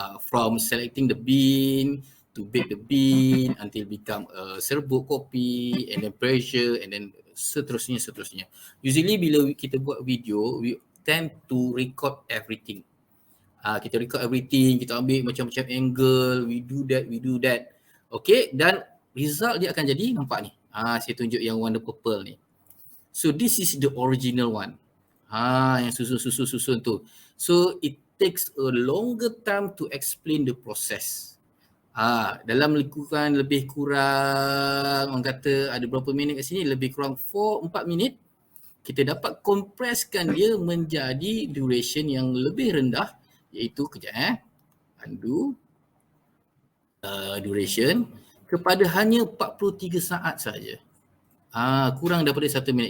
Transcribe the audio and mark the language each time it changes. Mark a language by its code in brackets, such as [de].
[en] From selecting the bean to bake the bean until become a [ms] serbuk kopi [en] and then pressure and then seterusnya. Usually [ms] bila kita buat [en] video, we tend to record everything. Kita record everything, [ms] kita ambil macam-macam [en] angle, we do that. [ms] Okay, dan result dia akan jadi nampak ni. Saya tunjuk yang warna purple ni. [en] So this is the original one. [ms] Yang susun tu. [en] So it takes a longer time to explain the process. [ms] Dalam lingkungan lebih kurang, orang kata ada berapa minit kat sini, lebih kurang 4 minit, kita dapat kompreskan dia menjadi duration yang lebih rendah, iaitu kejap undo duration kepada hanya 43 saat saja. Kurang daripada 1 minit.